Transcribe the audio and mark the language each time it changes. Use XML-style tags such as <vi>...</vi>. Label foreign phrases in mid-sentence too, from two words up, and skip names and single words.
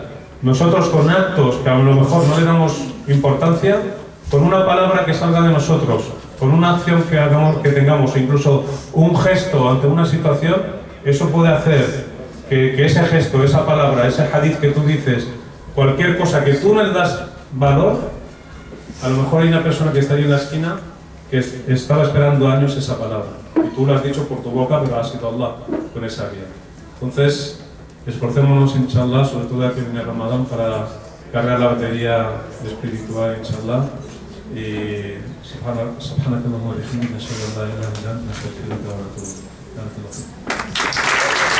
<es>Nosotros con actos que a lo mejor no le damos importancia, con una palabra que salga de nosotros, con una acción que hagamos, que tengamos, incluso un gesto ante una situación, eso puede hacer que ese gesto, esa palabra, ese hadith que tú dices, cualquier cosa que tú no le das valor, a lo mejor hay una persona que está ahí en la esquina que estaba esperando años esa palabra. Y tú lo has dicho por tu boca, pero ha sido Allah con esa guía. Entonces, esforcémonos, inshallah, sobre todo aquí en el Ramadán, para cargar la batería espiritual, inshallah.</es> <ar>Y سبحانك اللهم وبحمدك، أشهد أن لا إله إلا أنت، أستغفرك وأتوب إليك.</ar>